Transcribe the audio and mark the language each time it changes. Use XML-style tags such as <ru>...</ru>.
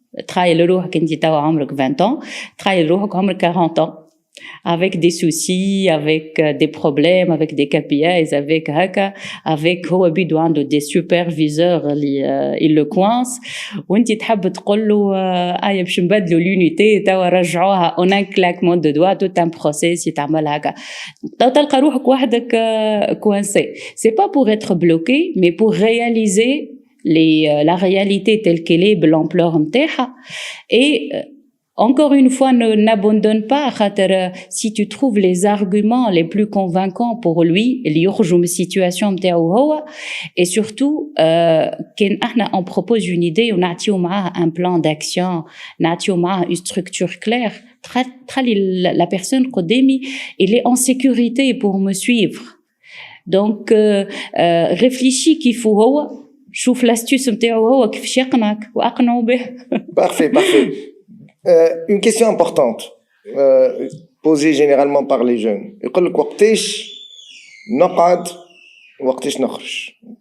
<fr>تخيل روحك انت توا عمرك 20 ans, تخيل روحك عمرك 40 ans avec des soucis, avec des problèmes, avec des KPIs, avec هكا, avec هو بيدو عنده des superviseurs اللي il le coince وانت تحب تقول له باش نبدلوا l'unité توا رجعوها en un claquement de doigts, tout un process يتعمل هكا.</fr> <ar>تو تلقى روحك وحدك coincé.</ar> <fr>C'est pas pour être bloqué, mais pour réaliser la réalité telle qu'elle est, l'ampleur متاعها. Et encore une fois, n'abandonne pas. Si tu trouves les arguments les plus convaincants pour lui, اللي يخرجوا من السيتواسيون نتاعو هو, et surtout كان احنا on propose une idée ونعطيو معاها un plan d'action, نعطيو معاها une structure claire, تخلي la personne قدامي elle est en sécurité pour me suivre.</fr> <ar>Donc réfléchis كيف هو, شوف l'astuce نتاعو هو كيفاش يقنعك واقنعوا به.</ar> <fr>Parfait. Une question importante posée généralement par les jeunes.</fr> <ar>يقول لك وقتاش نقعد وقتاش نخرج.</ar>